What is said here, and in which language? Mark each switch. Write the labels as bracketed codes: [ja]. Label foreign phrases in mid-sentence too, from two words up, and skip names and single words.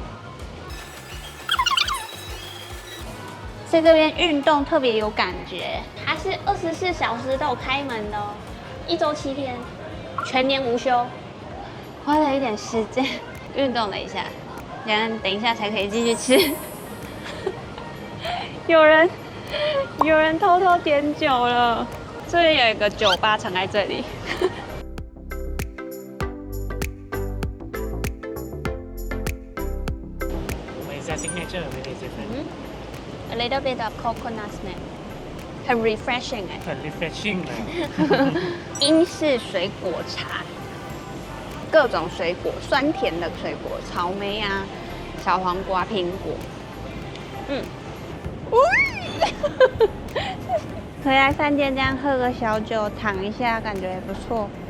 [zh] 在這邊運動特別有感覺，它是24小時都有開門的哦，1週7天，全年無休。花了一點時間運動了一下，等一下才可以繼續吃。有人偷偷點酒了，這裡有一個酒吧藏在這裡。 [en] Signature very different. A little bit of coconut smell. [zh] 很 refreshing 哎。很 refreshing 哎。英式水果茶，各種水果，酸甜的水果，草莓啊，小黃瓜、蘋果。回來飯店這樣喝個小酒，躺一下，感覺也不錯。